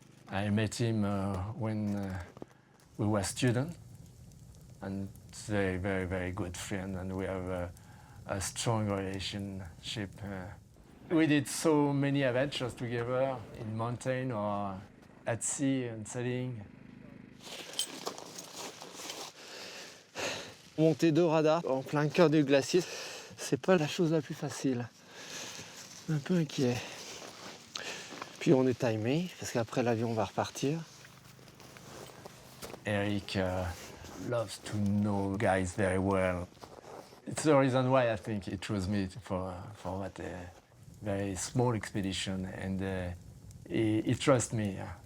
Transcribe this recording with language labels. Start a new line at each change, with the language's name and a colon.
English: I met him when we were students, and very, very, very good friend, and we have a strong relationship. We did so many adventures together in mountain or at sea and sailing.
French: Monter 2 radars en plein cœur du glacier, c'est pas la chose la plus facile. Un peu inquiet. Puis on est timé, parce qu'après l'avion va repartir.
English: Eric loves to know guys very well. It's the reason why I think he chose me for that very small expedition, and he trusts me.